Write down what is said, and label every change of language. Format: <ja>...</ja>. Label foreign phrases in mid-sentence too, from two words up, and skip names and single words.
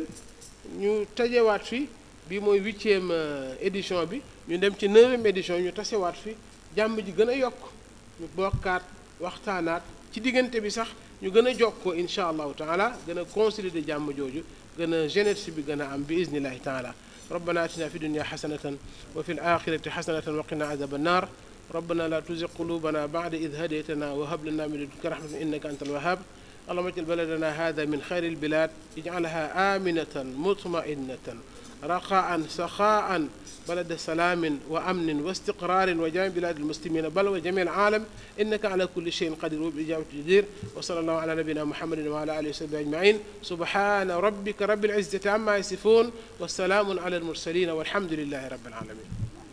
<wo>ñu tajewaat fi bii mooy 8e édition bi ñu dem ci 9e édition ñu tasewaat fi jàmm ji gën a yokk ñu bokkaat waxtaanaat ci diggante bi sax ñu gën a jokkoo</wo> <ar>إن شاء الله تعالى</ar> <wo>gën a consolider jàmm jooju gën a jeunesse bi gën a am bi</wo> <ar>بإذن الله تعالى ربنا آتنا في الدنيا حسنة وفي الآخرة حسنة وقنا عذاب النار ربنا لا تزغ قلوبنا بعد إذ هديتنا وهب لنا من لدنك رحمة إنك أنت الوهاب اللهم اجعل بلدنا هذا من خير البلاد اجعلها آمنة مطمئنة رخاء سخاء بلد سلام وأمن واستقرار وجميع بلاد المسلمين بل وجميع العالم إنك على كل شيء قدير وبالإجابة جدير وصلى الله على نبينا محمد وعلى آله وصحبه أجمعين سبحان ربك رب العزة عما يصفون والسلام على المرسلين والحمد لله رب العالمين</ar>